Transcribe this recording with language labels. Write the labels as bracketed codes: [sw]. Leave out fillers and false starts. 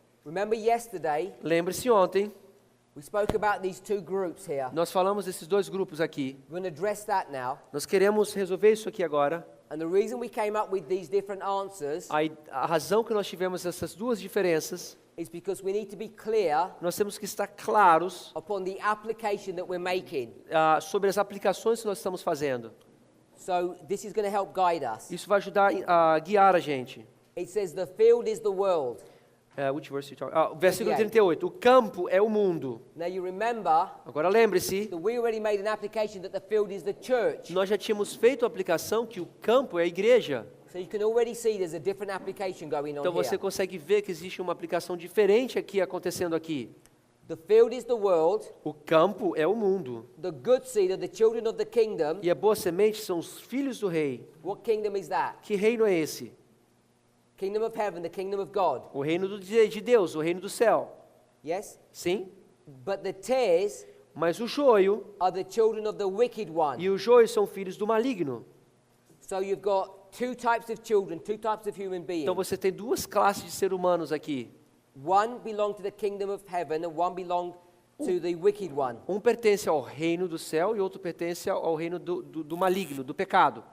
[en] Remember yesterday, [pt] Lembre-se ontem, [en] we spoke about these two groups here. [pt] nós falamos desses dois grupos aqui. [en] We're going to address that now. [pt] Nós queremos resolver isso aqui agora. [en] And the reason we came up with these different answers [pt] A razão que nós tivemos essas duas diferenças, [en] is because we need to be clear [pt] nós temos que estar claros [en] upon the application that we're making. [pt] sobre as aplicações que nós estamos fazendo. [en] So this is going to help guide us. [pt] Isso vai ajudar a guiar a gente. [en] It says the field is the world. Which verse you talk? Versículo 38. [pt] 38. O campo é o mundo. [en] Now you remember [pt] Agora lembre-se, [en] that we already made an application that the field is the church. [pt] nós já tínhamos feito a aplicação que o campo é a igreja. [en] So you can already see there's a different application going on [pt] Então você [en] here. [pt] consegue ver que existe uma aplicação diferente aqui acontecendo aqui. [en] The field is the world. [pt] O campo é o mundo. [en] The good seed are the children of the kingdom. [pt] E a boa semente são os filhos do rei. [en] What kingdom is that? [pt] Que reino é esse? [en] Kingdom of heaven, the kingdom of God. [pt] O reino de Deus, o reino do céu. [en] Yes? [pt] Sim? [en] But the tares [pt] Mas o joio [en] are the children of the wicked one. [pt] e o joio são filhos do maligno. [en] So you've got two types of children, two types of human beings. [pt] Então você tem duas classes de seres humanos aqui. [en] One belong to the kingdom of heaven and one belong to the wicked one. [pt] Um pertence ao reino do céu e outro pertence ao reino do maligno, do pecado.